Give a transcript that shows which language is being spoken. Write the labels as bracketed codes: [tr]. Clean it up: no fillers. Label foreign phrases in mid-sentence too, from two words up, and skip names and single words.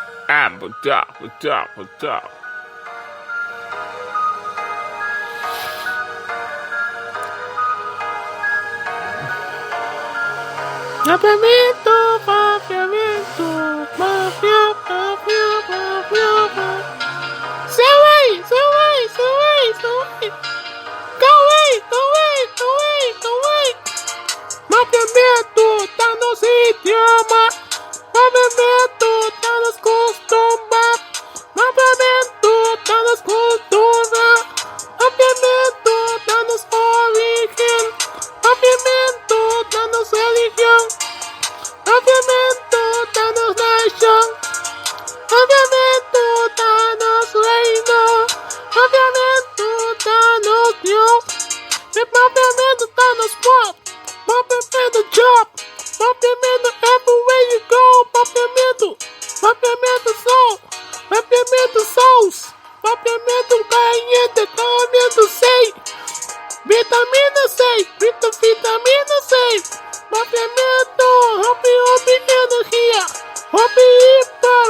[en] What's up? [pap] Papiamento, papiamento, papia. [en] So wait. Go away. [pap] Papiamento, tá no idioma. Papiamento, tá nos costumes. Papiamento, tá nas culturas. Papiamento, tá nos origem. Papiamento, tá nos religião. Papiamento, tá nos nação. Papiamento, tá nos reino. Papiamento, tá nos Deus. E papiamento tá nos pop. Papiamento job. [en] Papiamento everywhere you go. Papiamento soul. Papiamento souls. Papiamento caliente. [pap] Papiamento sei. Vitamina C. Vitamina C. Papiamento. Hopi energia. Hopi hiper.